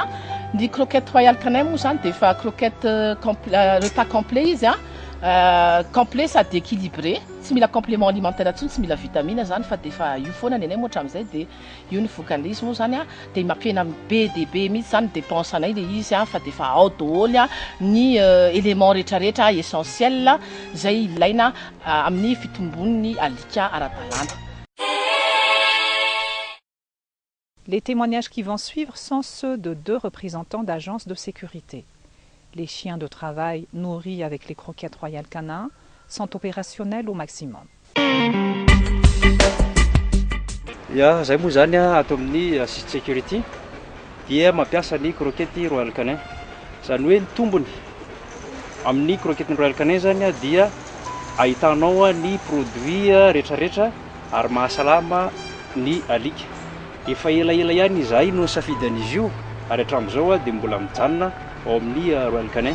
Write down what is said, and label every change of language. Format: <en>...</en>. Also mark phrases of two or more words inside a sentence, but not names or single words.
<mg>Ny croquette Royal Canin moa zany dia efa</mg> <fr>croquette repas complet</fr> <mg>izy complet sady équilibré, tsy mila</mg> <fr>complément alimentaire</fr> <mg>intsony, tsy mila vitamine zany fa dia efa io foana ny anay moa hatramin'izay dia io ny vokan'izy moa zany dia mampiena be dia be mihitsy zany dépense anay le izy fa dia efa ao daholo ny élément rehetrarehetra essentiel izay ilaina amin'ny fitombon'ny alika ara-dalàna.</mg> <fr>Les témoignages qui vont suivre sont ceux de 2 représentants d'agences de sécurité. Les chiens de travail nourris avec les croquettes Royal Canin sont opérationnels au maximum.</fr> <mg>Zay moa zany ato amin'ny assist security dia mampiasa ny croquette Royal Canin. Zany hoe ny tombony amin'ny croquette Royal Canin zany dia ahitanao ny produit rehetrarehetra ary mahasalama ny alika. Efa elaela ihany izahay no safidy an'izy io ary hatramin'izao dia mbola mijanona ao amin'ny Royal Canin.</mg>